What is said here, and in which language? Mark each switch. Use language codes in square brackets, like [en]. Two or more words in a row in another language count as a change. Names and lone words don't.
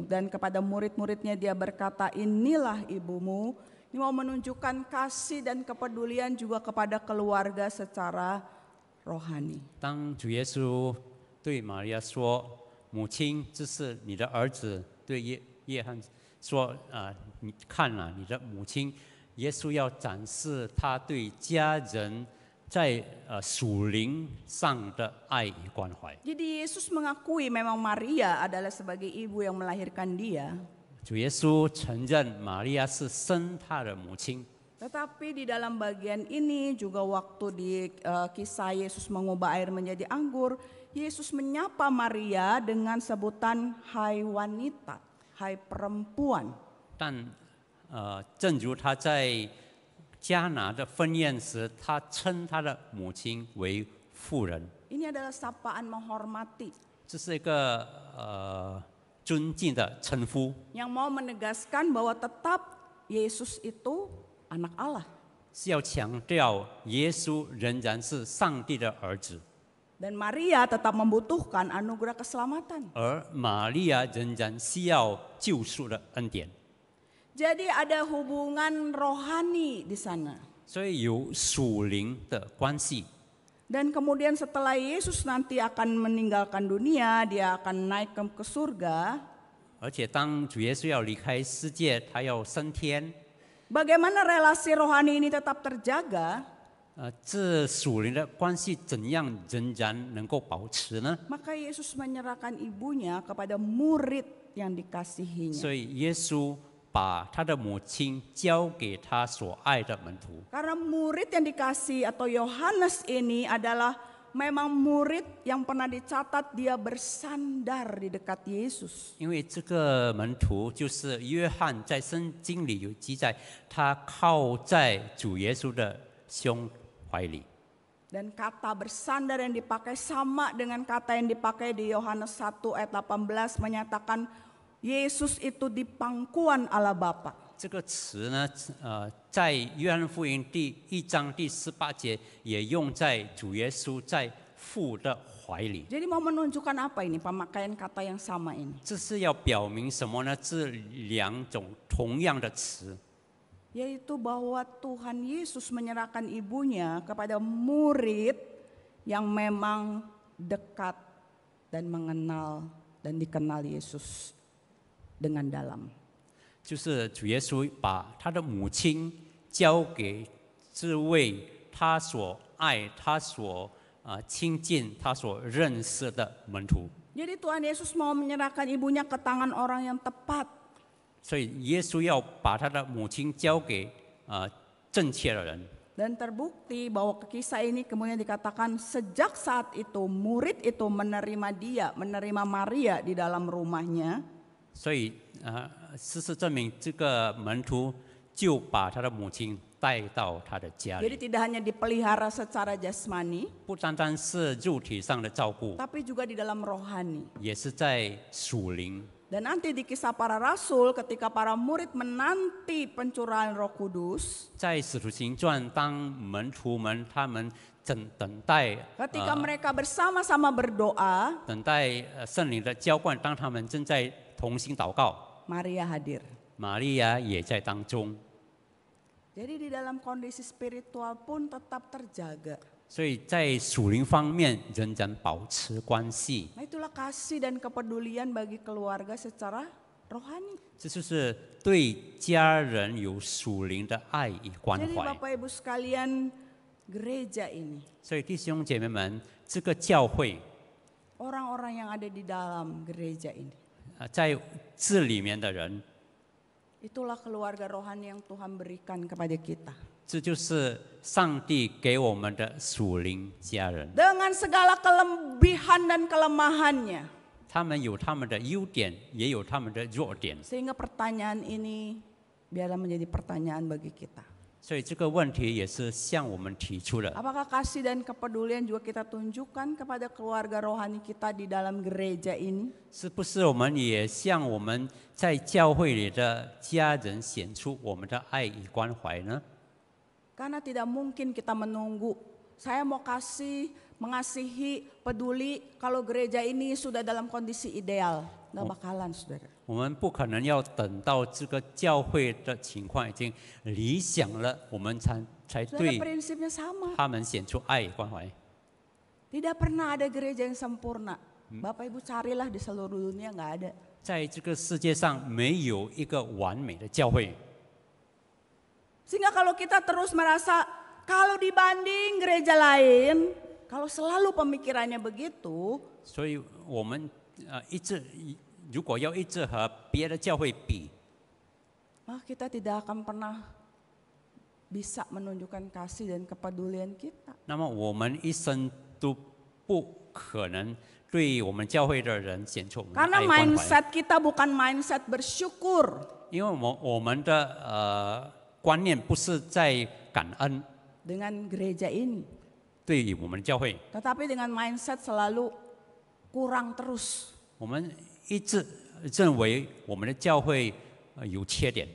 [id] Dan kepada murid-muridnya dia berkata, inilah ibumu. Ini mau menunjukkan kasih dan kepedulian juga kepada keluarga secara rohani. [zh] 当主耶稣对玛利亚说：“母亲，这是你的儿子。” 对约翰说：“你看了你的母亲。” 耶稣要展示他对家人在属灵上的爱与关怀。 [id] Jadi Yesus mengakui memang Maria adalah sebagai ibu yang melahirkan dia. [zh] 主耶稣承认玛利亚是生他的母亲。 [id] Tetapi di dalam bagian ini juga waktu di kisah Yesus mengubah air menjadi anggur, Yesus menyapa Maria dengan sebutan hai wanita, hai perempuan. [zh] 但正如他在迦拿的婚宴时，他称他的母亲为妇人， [id] Ini adalah sapaan menghormati [zh] 这是一个尊敬的称呼， [id] yang mau menegaskan bahwa tetap Yesus itu anak Allah. [zh] 是要强调耶稣仍然是上帝的儿子， [id] Dan Maria tetap membutuhkan anugerah keselamatan. [zh] 而玛利亚仍然需要救赎的恩典， [id] Jadi ada hubungan rohani di sana. [zh] 所以有属灵的关系。 [id] Dan kemudian setelah Yesus nanti akan meninggalkan dunia, dia akan naik ke surga. [zh] 而且当主耶稣要离开世界，他要升天， [id] Bagaimana relasi rohani ini tetap terjaga? [zh] 这属灵的关系怎样仍然能够保持呢？ [id] Maka Yesus menyerahkan ibunya kepada murid yang dikasihinya. [zh] 所以耶稣把他的母亲交给他所爱的门徒， [id] Karena murid yang dikasih atau Yohanes ini adalah memang murid yang pernah dicatat dia bersandar di dekat Yesus. [zh] 因为这个门徒就是约翰，在圣经里有记载，他靠在主耶稣的胸怀里。 [id] Dan kata bersandar yang dipakai sama dengan kata yang dipakai di Yohanes 1 ayat 18 menyatakan Yesus itu di pangkuan Allah Bapa. [zh] 这个词呢，在约翰福音第1章第18节也用在主耶稣在父的怀里。 [id] Jadi mau menunjukkan apa ini pemakaian kata yang sama ini? [zh] 这是要表明什么呢？这两种同样的词， [id] Yaitu bahwa Tuhan Yesus menyerahkan ibunya kepada murid yang memang dekat dan mengenal dan dikenal Yesus dengan dalam. [zh] 就是主耶稣把他的母亲交给这位他所爱、他所亲近、他所认识的门徒。 [id] Jadi Tuhan Yesus mau menyerahkan ibunya ke tangan orang yang tepat. [zh] 所以耶稣要把他的母亲交给正确的人。 [id] Dan terbukti bahwa kisah ini kemudian dikatakan sejak saat itu murid itu menerima dia, menerima Maria di dalam rumahnya. [zh] 所以事实证明，这个门徒就把他的母亲带到他的家 [id] Jadi [zh] 里， [id] tidak hanya dipelihara secara jasmani, [zh] 不单单是肉体上的照顾， [id] tapi juga di dalam rohani. [zh] 也是在属灵。 [id] Dan nanti di kisah para rasul ketika para murid menanti pencurahan Roh Kudus, [zh] 在使徒行传，当门徒们他们等待 [id] ketika mereka bersama-sama berdoa, [zh] 等待圣灵的浇灌，当他们正在同心祷告， [id] Maria hadir. [zh] 玛利亚也在当中。 [id] Jadi di dalam kondisi spiritual pun tetap terjaga. [zh] 所以在属灵方面仍然保持关系， [id] Nah itulah kasih dan kepedulian bagi keluarga secara rohani. [zh] 这就是对家人有属灵的爱与关 [id] Jadi [zh] 怀。 [id] Bapak Ibu sekalian, gereja ini, [zh] 所以弟兄姐妹们，这个教会 [id] orang-orang yang ada di dalam gereja ini, [zh] 在这里面的人， [id] itulah keluarga rohani yang Tuhan berikan kepada kita. [zh] 这就是上帝给我们的属灵家人。 [id] Dengan segala kelebihan dan kelemahannya. [zh] 他们有他们的优点，也有他们的弱点， [id] Sehingga pertanyaan ini biarlah menjadi pertanyaan bagi kita. [zh] 所以这个问题也是向我们提出的。 [id] Apakah kasih dan kepedulian juga kita tunjukkan kepada keluarga rohani kita di dalam gereja ini? [zh] 是不是我们也向我们在教会里的家人显出我们的爱与关怀呢？ [id] Karena tidak mungkin kita menunggu, saya mau kasih, mengasihi, peduli kalau gereja ini sudah dalam kondisi ideal. Nggak bakalan, saudara. [zh] 我们不可能要等到这个教会的情况已经理想了，我们才 [id] Saudara, [zh] 对 [id] prinsipnya sama. [zh] 他们显出爱与关怀。 [id] Tidak pernah ada gereja yang sempurna. Bapak Ibu carilah di seluruh dunia, nggak ada. [zh] 在这个世界上没有一个完美的教会， [id] Sehingga kalau kita terus merasa, kalau dibanding gereja lain, kalau selalu pemikirannya begitu, [zh] 所以我们如果要一直和别的教会比， [id] maka kita tidak akan pernah bisa menunjukkan kasih dan kepedulian kita. [zh] 那么我们一生都不可能对我们教会的人显出我们的 [id] Karena [zh] 爱关怀， [id] mindset kita bukan mindset bersyukur, [zh] 因为我们的观念不是在感恩 [id] dengan gereja ini, [zh] 对于我们的教会， [id] tetapi dengan mindset selalu kurang terus. [zh] 我们一直认为我们的教会有缺点，